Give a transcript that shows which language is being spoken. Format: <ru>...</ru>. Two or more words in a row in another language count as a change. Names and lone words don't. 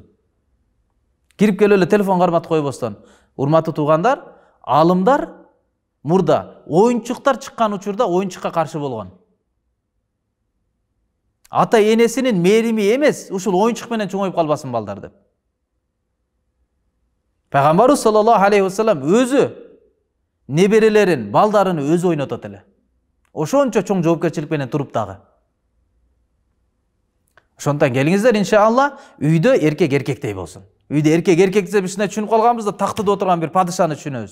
<ky>Кирип келип эле телефон карматып койбостон. Урматтуу туугандар, алымдар мурда оюнчуктар чыккан учурда оюнчукка каршы болгон. Ата энесинин мээрими эмес, ушул оюнчук менен чоңоюп калбасын балдар деп. Пайгамбарыбыз</ky> <ar>صلى الله عليه وسلم</ar> <ky>өзү неберелерин, балдарын өзү ойнотот эле. Ошончо чоң жоопкерчилик менен туруп дагы. Ошондон келиңиздер, иншалла, үйдө эркек эркектей болсун. Үйдө эркек эркекте бишне түшүнүп калганбызда, тактыда отурган бир падышаны түшүнөбүз.</ky>